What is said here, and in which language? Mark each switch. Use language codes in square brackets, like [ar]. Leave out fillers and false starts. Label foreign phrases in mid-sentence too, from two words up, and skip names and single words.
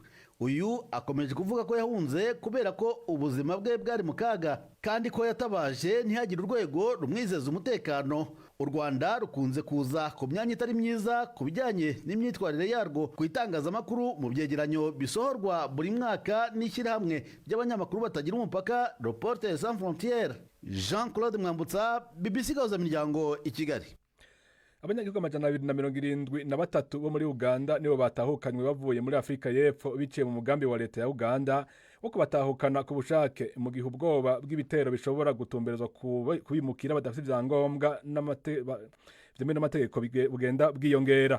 [rw] Uyu akomeje kuvuga ko yahunze kubera ko ubuzima bwe bwari mu kaga kandi ko yatabaje ntihagire urwego rumwizeza umutekano. U Rwanda rukunze kuza ku myanya itari myiza ku bijyanye n'imyitwarire yarwo ku itangazamakuru mu byegeranyo bisohorwa buri mwaka n'ishyirahamwe ry'abanyamakuru batagira umupaka Reporters Sans Frontières. Jean-Claude Mwambutsa, BBC Gahuzamiryango i Kigali. [rn] Abanyagihugu 273 bo muri Uganda nibo batahukanywe bavuye muri Afrika y'Epfo biciye mu mugambi wa leta ya Uganda wo kubatahukana ku bushake mu gihe ubwoba bw'ibitero bishobora gutumberezwa kubimukira badafite ibyangombwa n'amategeko bugenda bwiyongera.